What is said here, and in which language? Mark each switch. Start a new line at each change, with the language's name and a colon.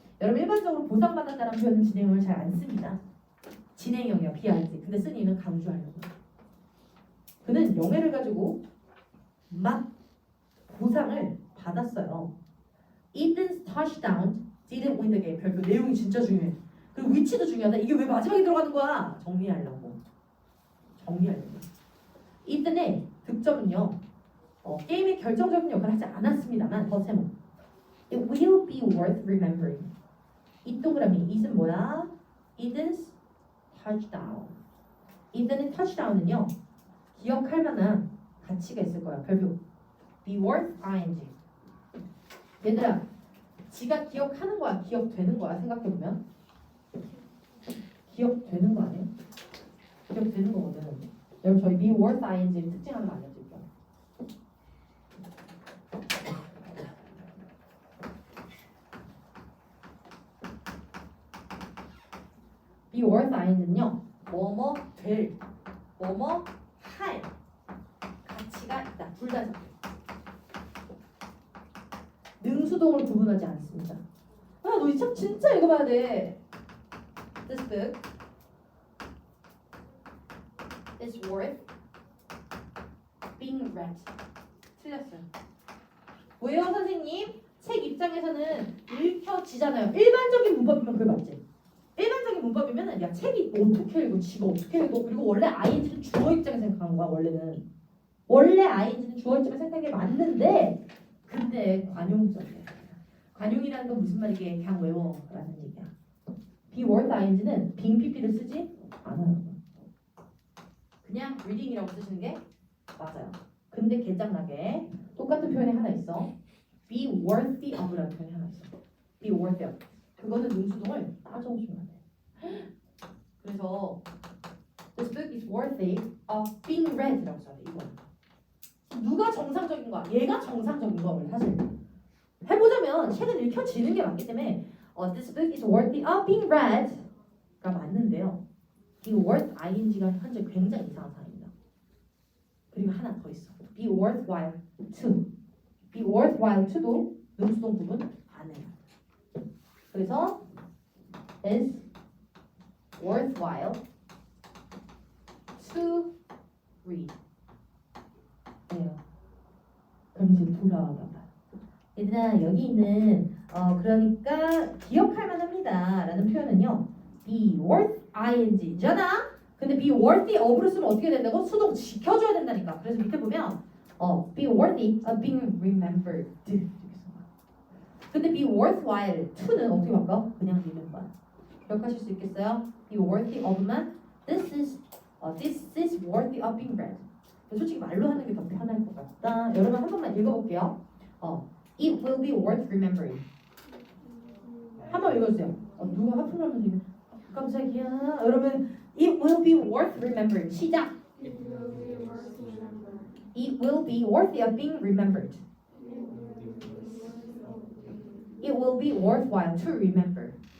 Korean: 여러분 일반적으로 보상받았다는 표현은 진행형을 잘 안 씁니다. 진행형이요, BRT. 근데 쓴 이유는 강조하려고. 그는 영예를 가지고 막 보상을 받았어요.
English: Ethan's touchdown didn't win the game.
Korean: 별표 내용이 진짜 중요해. 그리고 위치도 중요하다. 이게 왜 마지막에 들어가는 거야? 정리하려고. Ethan의 득점은요. 게임의 결정적인 역할을 하지 않았습니다만 더 세모.
English: It will be worth remembering.
Korean: 이 동그라미 it은 뭐야?
English: Ethan's touchdown.
Korean: Ethan의 touchdown은요 기억할 만한 가치가 있을 거야. 별표 be worth ing. 얘들아, 지가 기억하는 거야, 기억되는 거야? 생각해보면 기억되는 거 아니에요? 기억되는 거거든. 여러분 저희 be worth ing를 특징 하나 알려드릴게요. be worth ing는요 뭐뭐 될, 뭐뭐 할 가치가 있다. 둘 다 잡혀요. 능수동을 구분하지 않습니다. 너 이 책 진짜 읽어봐야 돼.
English: This book is worth being read.
Korean: 틀렸어요. 왜요 선생님? 책 입장에서는 읽혀지잖아요. 일반적인 문법이면 그게 맞지? 일반적인 문법이면은 야 책이 어떻게 읽어? 지가 어떻게 읽어? 그리고 원래 ing는 주어 입장에서 생각하는 거야. 원래 ing는 주어 입장에서 생각하는 게 맞는데 근데 관용적이야. 관용이라는 건 무슨 말이게? 그냥 외워라는 얘기야. be worth ing는 빙 pp를 쓰지 않아요. 그냥 reading이라고 쓰시는 게 맞아요. 근데 개짱나게 똑같은 표현이 하나 있어. be worthy of라는 표현이 하나 있어. be worthy of. 그거는 능수동을 따져오시면 돼. 그래서
English: this book is worthy of being read라고 써야 돼.
Korean: 이거. 누가 정상적인 거야? 얘가 정상적인 거야. 사실. 해보자면 책은 읽혀지는 게 맞기 때문에
English: this book is worthy of being read
Korean: 가 맞는데요. 이 worth ing가 현재 굉장히 이상한 상황입니다. 그리고 하나 더 있어. be worthwhile to. be worthwhile to도 능수동 구분 안 해요. 그래서
English: is worthwhile to read.
Korean: 네. 그럼 이제 돌아와봐. 얘들아 여기 있는 그러니까 기억할 만합니다 라는 표현은요 be worth ing잖아. 근데 be worthy of로 쓰면 어떻게 된다고? 수동 지켜줘야 된다니까. 그래서 밑에 보면
English: be worthy of being remembered
Korean: 이렇게 써. 근데 be worthwhile to는 어떻게 바꿔? 그냥 읽는 거야. 기억하실 수 있겠어요?
English: be worthy of만 this is worthy of being read.
Korean: 솔직히 말로 하는 게 더 편할 것 같다. 여러분 한 번만 읽어볼게요.
English: It will be worth remembering.
Korean: 한번 읽어주세요. 누가 하품을 하면서 이게 깜짝이야. 여러분
English: It will be worth remembering.
Korean: 시작.
English: It will be worthy of being remembered. It will be worthwhile to remember.